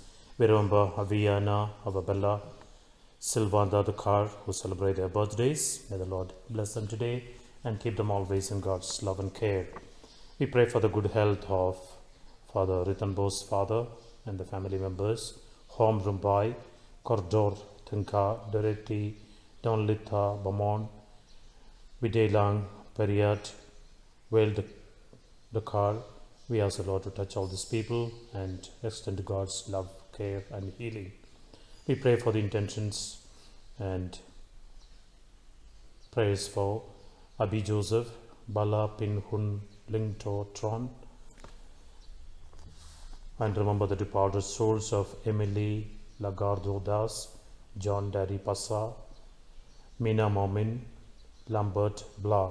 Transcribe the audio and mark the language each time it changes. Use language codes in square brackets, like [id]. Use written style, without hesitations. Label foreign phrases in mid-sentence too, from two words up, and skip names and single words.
[en] We remember Aviana, Avabella, Silvanda, the car, who celebrate their birthdays. May the Lord bless them today and keep them always in God's love and care. We pray for the good health of Father Ritanbo's father and the family members, Hom Rumbai, Kordor, Tinka, Doreti, Donlitha, Bamon, Videlang, Periat, Weld, Dakar. We ask the Lord to touch all these people and extend God's love, care, and healing. We pray for the intentions and prayers for Abi Joseph, Bala Pin Hun Ling To Tron, and remember the departed souls of Emily Lagardo Das, John Daddy Passa, Mina Momin, Lambert Blah.